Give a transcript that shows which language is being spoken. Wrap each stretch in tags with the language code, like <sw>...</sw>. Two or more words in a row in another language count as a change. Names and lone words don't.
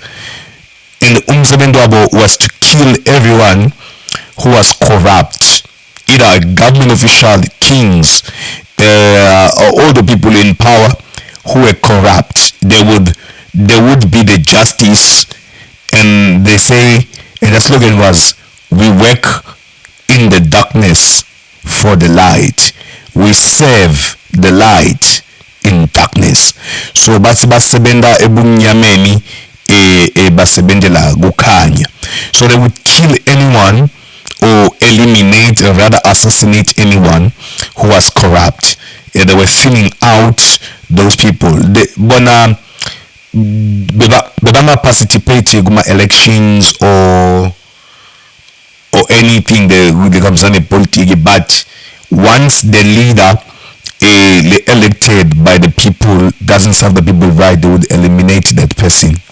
<en>And the umsebenzi was to kill everyone who was corrupt, either a government official, kings, or all the people in power who were corrupt. There would be the justice, and they say, and the slogan was, we work in the darkness for the light, we serve the light in darkness.</en> <zu>So basebenda ebunyameni basebendela kukhanya.</zu> <en>So they would kill anyone or eliminate or rather assassinate anyone who was corrupt. They were thinning out those people. beba participate kuma elections or anything that comes on a politics, but once the leader elected by the people doesn't serve the people right, they would eliminate that person.</en>